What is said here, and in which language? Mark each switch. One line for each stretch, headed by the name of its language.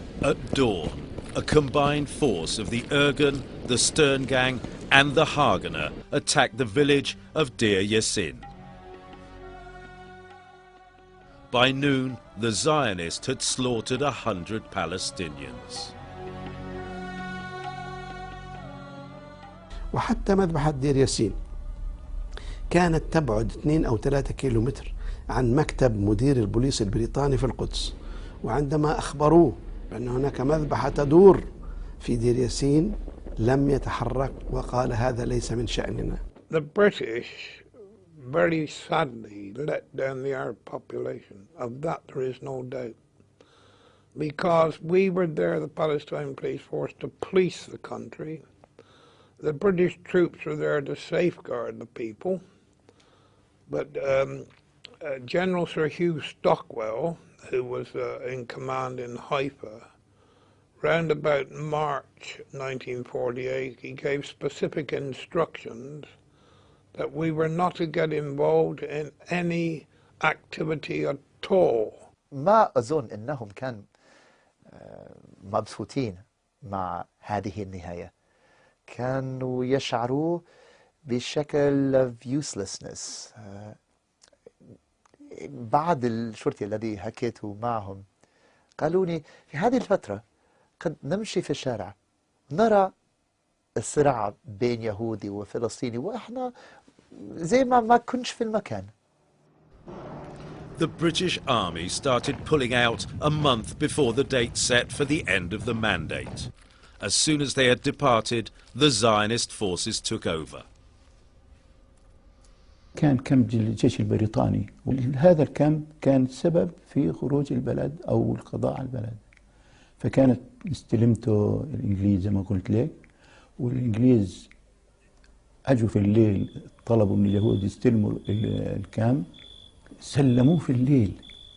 English: At dawn, a combined force of the Irgun, the Stern Gang and the Haganah attacked the village of Deir Yassin. By noon, the Zionists had slaughtered 100 Palestinians.
Arabic: وحتى مذبحة دير ياسين كانت تبعد 2 أو 3 كيلومتر عن مكتب مدير البوليس البريطاني في القدس، وعندما أخبروه بأن هناك مذبحة تدور في دير ياسين لم يتحرك وقال هذا ليس من شأننا.
English: The British very sadly let down the Arab population. Of that there is no doubt. Because we were there, the Palestinian police force, to police the country. The British troops were there to safeguard the people. But General Sir Hugh Stockwell, who was in command in Haifa, round about March 1948, he gave specific instructions that we were not to get involved in any activity at all.
Arabic: ما أظن أنهم كانوا مبسوطين مع هذه النهاية. كانوا يشعروا بشكل uselessness. بعض الشرطي الذي حكيته معهم قالوا لي في هذه الفترة قد نمشي في الشارع نرى الصراع بين يهودي وفلسطيني وإحنا زي ما كنش في المكان.
English: The British Army started pulling out a month before the date set for the end of the mandate. As soon as they had departed, the Zionist forces took over.
Arabic: كان كامب الجيش البريطاني، وهذا الكامب كان سبب في خروج البلد أو القضاء على البلد. فكانت استلمته الإنجليز زي ما قلت لك، والإنجليز أجوا في الليل طلبوا من اليهود يستلموا الكامب، سلموه في الليل.